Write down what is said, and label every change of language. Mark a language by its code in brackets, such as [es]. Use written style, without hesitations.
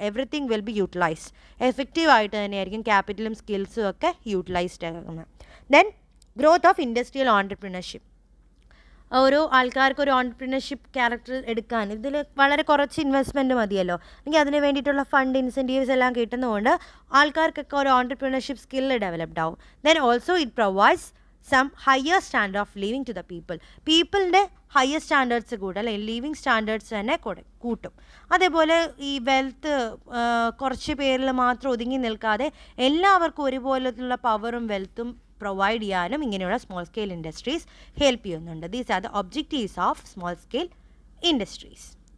[en] Everything will be utilised. [ml] എഫക്റ്റീവായിട്ട് തന്നെയായിരിക്കും ക്യാപിറ്റലും സ്കിൽസും ഒക്കെ യൂട്ടിലൈസ്ഡ് ആകുന്നത്. [en] Then growth of industrial entrepreneurship. [ml] ഓരോ ആൾക്കാർക്ക് ഒരു ഓൺടർപ്രണർഷിപ്പ് ക്യാരക്ടർ എടുക്കാൻ ഇതിൽ വളരെ കുറച്ച് ഇൻവെസ്റ്റ്മെൻറ്റ് മതിയല്ലോ, അല്ലെങ്കിൽ അതിന് വേണ്ടിയിട്ടുള്ള ഫണ്ട് ഇൻസെൻറ്റീവ്സ് എല്ലാം കിട്ടുന്നതുകൊണ്ട് ആൾക്കാർക്കൊക്കെ ഒരു ഓൺടർപ്രണർഷിപ്പ് സ്കില്ല് ഡെവലപ്ഡ് ആവും. [en] Then also it provides some higher standard of living to the people. [ml] പീപ്പിളിൻ്റെ higher standards കൂട്ടും, അല്ലെങ്കിൽ ലിവിങ് സ്റ്റാൻഡേർഡ്സ് തന്നെ കൂട്ടും. അതേപോലെ ഈ വെൽത്ത് കുറച്ച് പേരിൽ മാത്രം ഒതുങ്ങി നിൽക്കാതെ എല്ലാവർക്കും ഒരുപോലെയുള്ള പവറും വെൽത്തും പ്രൊവൈഡ് ചെയ്യാനും ഇങ്ങനെയുള്ള സ്മോൾ സ്കെയിൽ ഇൻഡസ്ട്രീസ് ഹെൽപ്പ് ചെയ്യുന്നുണ്ട്. [en] These are the objectives of small scale industries.